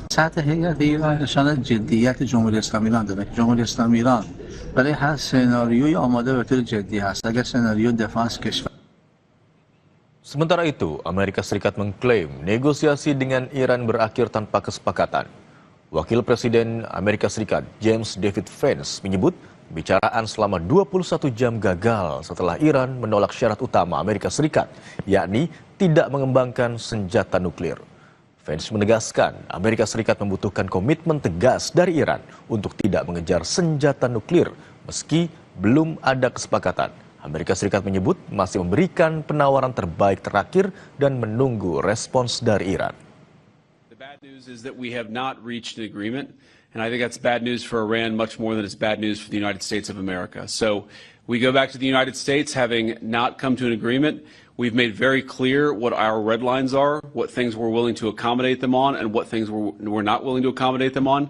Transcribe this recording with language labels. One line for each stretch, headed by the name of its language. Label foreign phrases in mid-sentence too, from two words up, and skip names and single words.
Persian: سطح هیئت ایران نشان جدیت جمهوری اسلامی ایران داره. جمهوری اسلامی ایران برای هر سناریوی آماده به طور جدی است. اگر سناریو دفاع از کشور.
Indonesian: Sementara itu, Amerika Serikat mengklaim negosiasi dengan Iran berakhir tanpa kesepakatan. Wakil Presiden Amerika Serikat James David Vance menyebut pembicaraan selama 21 jam gagal setelah Iran menolak syarat utama Amerika Serikat, yakni tidak mengembangkan senjata nuklir. Vance menegaskan Amerika Serikat membutuhkan komitmen tegas dari Iran untuk tidak mengejar senjata nuklir meski belum ada kesepakatan. Amerika Serikat menyebut masih memberikan penawaran terbaik terakhir dan menunggu respons dari Iran.
English: The bad news is that we have not reached an agreement, and I think that's bad news for Iran much more than it's bad news for the United States of America. So we go back to the United States having not come to an agreement. We've made very clear what our red lines are, what things we're willing to accommodate them on, and what things we're not willing to accommodate them on.